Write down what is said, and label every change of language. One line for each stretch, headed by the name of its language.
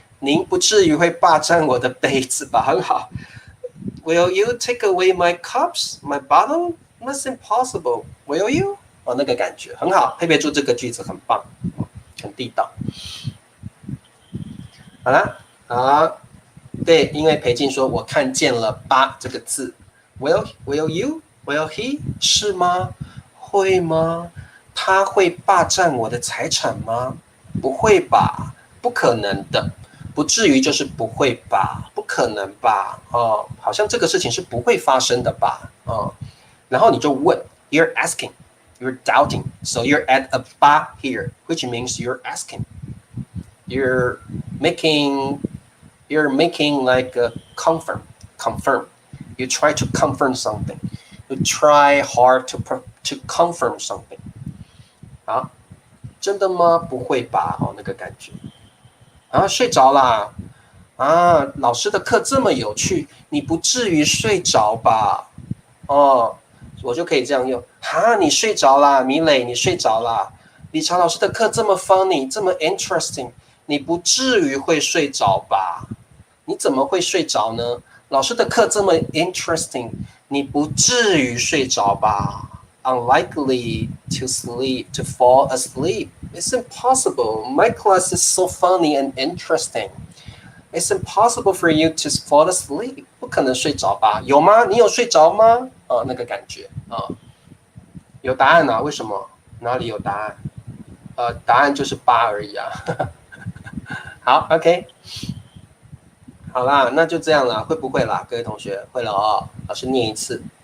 Chinese: 您不至于会霸占我的杯子吧？很好。
English: Will you take away my cups, my bottle? That's impossible. Will you?
Chinese: 那个感觉很好，佩佩猪这个句子很棒，很地道。好啦，好，对，因为裴静说我看见了八这个字 ，
English: Will you? Will he?
Chinese: 是吗？会吗？他会霸占我的财产吗？不会吧？不可能的。不至于就是不会吧，不可能吧，好像这个事情是不会发生的吧，然后你就问
English: ，you're asking, you're doubting, so you're at a ba here, which means you're asking, you're making like a confirm, you try to confirm something, you try hard to confirm something，
Chinese: 好，真的吗？不会吧，那个感觉。睡着啦！老师的课这么有趣，你不至于睡着吧？哦，我就可以这样用。哈，你睡着啦，米磊，你睡着啦。理查老师的课这么 funny，这么 interesting，你不至于会睡着吧？你怎么会睡着呢？老师的课这么 interesting，你不至于睡着吧？
English: Unlikely to sleep, to fall asleep. It's impossible. My class is so funny and interesting. It's impossible for you to fall asleep.
Chinese: 不可能睡着吧？有吗？你有睡着吗？那个感觉有答案啊？为什么？哪里有答案？答案就是8而已啊。好 ，OK。好啦，那就这样啦，会不会啦？各位同学会了哦，老师念一次。